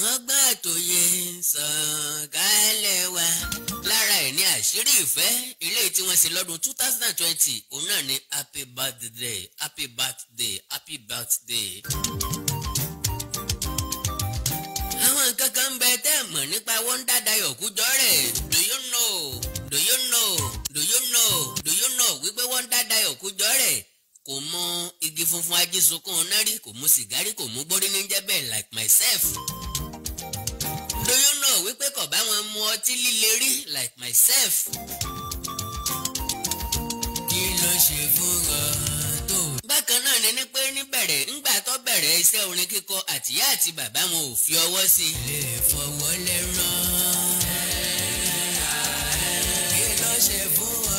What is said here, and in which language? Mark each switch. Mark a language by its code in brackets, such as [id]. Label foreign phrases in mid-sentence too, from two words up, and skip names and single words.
[yo] Ọgbọ́n àtòyè sọ̀kalẹ̀ wá. Lára ẹ̀ ní Àṣírí Ìfẹ́ ilé tí wọ́n ṣe lọ́dún 2020 òun náà ní Happy Birthday, Happy Birthday, Happy Birthday. Àwọn nǹkan kan ń bẹ tẹ́ mọ̀ nípa Wonder Dayo Kujore. [en] Do you know? Do you know? Do you know? Do you know [yo] wípé Wonder Dayo Kujore kò mọ igi funfun ajísunkún náírì, kò mú sìgárì, kò mú gbórí ní jẹ́ bẹ́ẹ̀ [en] like myself. Do you know [yo] wípé kò bá wọn mu ọtí líle rí [en] like myself. [yo] Kí ló ṣe fún ọ tó? Bákan náà ni pé níbẹ̀rẹ̀ ńgbà tó bẹ̀rẹ̀ iṣẹ́ orin kíkọ àtìyá àti bàbá wọn ò fi ọwọ́ sí i. Lè fọwọ́ lẹ́rán. Kí ló ṣe fún ọ?